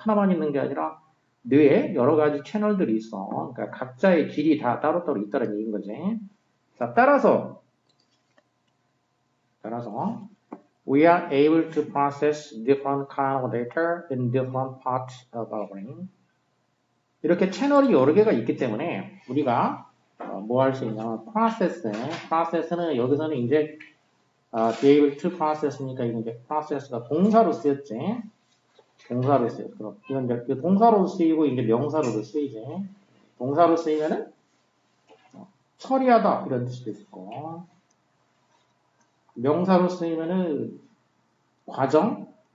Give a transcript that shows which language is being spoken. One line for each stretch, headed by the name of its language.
Korean: 하나만 있는 게 아니라 뇌에 여러 가지 채널들이 있어. 그러니까 각자의 길이 다 따로따로 있다는 얘기인 거지. 자, 따라서
English: we are able to process different kind of data in different parts of our brain.
Korean: 이렇게 채널이 여러 개가 있기 때문에 우리가 뭐 할 수 있냐면 process는 여기서는 이제
English: be able to process
Korean: 니까 이제 process가 동사로 쓰였지. 동사로 쓰여. 그럼 이건 이제 동사로 쓰이고 이제 명사로도 쓰이지. 동사로 쓰이면은 처리하다 이런 뜻도 있고, 명사로 쓰이면은 과정.